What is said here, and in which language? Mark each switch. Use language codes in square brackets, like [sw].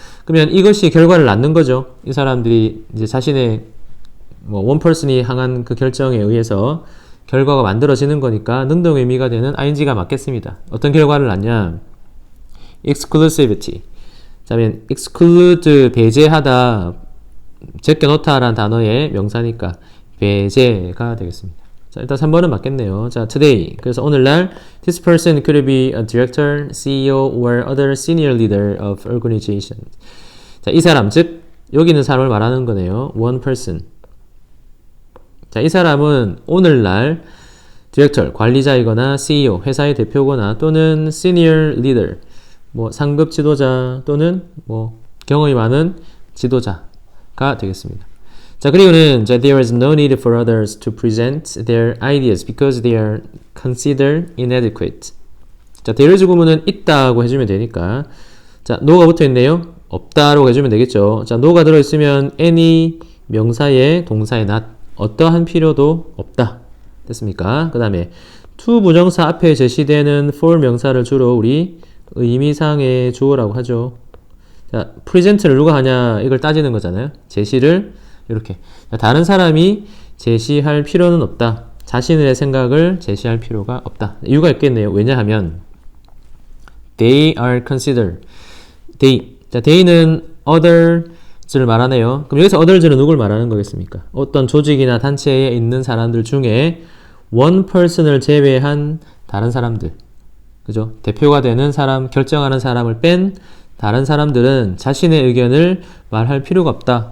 [ko] 그러면 이것이 결과를 낳는 거죠. 이 사람들이 이제 자신의 [en] one person [ko] 이 향한 그 결정에 의해서 결과가 만들어지는 거니까 능동의 의미가 되는 ing가 맞겠습니다. 어떤 결과를 낳냐? exclusivity. 자, 그러면 exclude, 배제하다, 제껴놓다라는 단어의 명사니까 배제가 되겠습니다. 자, 일단 3번은 맞겠네요. 자, today. 그래서 오늘날 [en] this person could be a director, CEO or other senior leader of organization. [ko] 자, 이 사람, 즉 여기 있는 사람을 말하는 거네요. [en] one person. [ko] 자, 이 사람은 오늘날 디렉터, 관리자이거나 CEO, 회사의 대표거나 또는 [en] senior leader, [ko] 뭐 상급 지도자 또는 뭐 경험이 많은 지도자가 되겠습니다. 자, 그리고는 [en] there is no need for others to present their ideas because they are considered inadequate. [ko] 자, there is 구문은 있다고 해주면 되니까 자, no가 붙어있네요. 없다라고 해주면 되겠죠. 자, no가 들어있으면 any 명사의 동사의 not 어떠한 필요도 없다. 됐습니까? 그 다음에 to 부정사 앞에 제시되는 for 명사를 주로 우리 의미상의 주어라고 하죠. 자, present를 누가 하냐 이걸 따지는 거잖아요. 제시를 이렇게 다른 사람이 제시할 필요는 없다. 자신의 생각을 제시할 필요가 없다. 이유가 있겠네요. 왜냐하면 [en] they are considered. [ko] 자, they는 others를 말하네요. 그럼 여기서 others는 누굴 말하는 거겠습니까? 어떤 조직이나 단체에 있는 사람들 중에 one person을 제외한 다른 사람들. 그죠? 대표가 되는 사람, 결정하는 사람을 뺀 다른 사람들은 자신의 의견을 말할 필요가 없다.